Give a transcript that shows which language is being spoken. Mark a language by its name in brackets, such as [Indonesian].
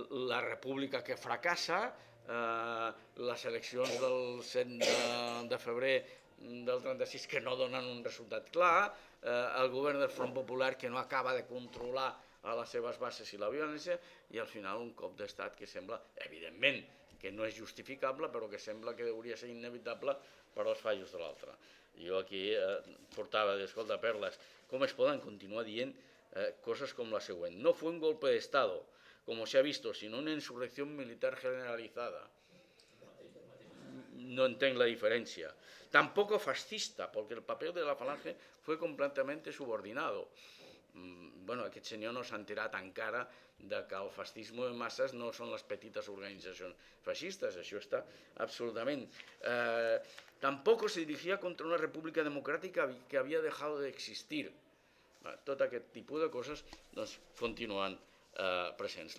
[Catalan] la república que fracassa, les eleccions del 7 de febrer del 36 que no donen un resultat clar, el govern del Front Popular que no acaba de controlar a les seves bases i la violència, i al final un cop d'estat que sembla, evidentment, que no és justificable, però que sembla que hauria ser inevitable per als fallos de l'altre. Jo aquí portava, escolta, perles, com es poden continuar dient coses com la següent: [Spanish] no fue un golpe de estado, como se ha visto, sino una insurrección militar generalizada. [Catalan] No entenc la diferència. [Spanish] Tampoco fascista, porque el papel de la falange fue completamente subordinado. [Catalan] Bueno, aquest senyor no s'ha enterat encara de que el fascismo de masses no són les petites organitzacions feixistes, això està absolutament. [Spanish] Tampoco se dirigía contra una república democrática que había dejado de existir. [Catalan] Tot aquest tipus de coses doncs, continuen presents.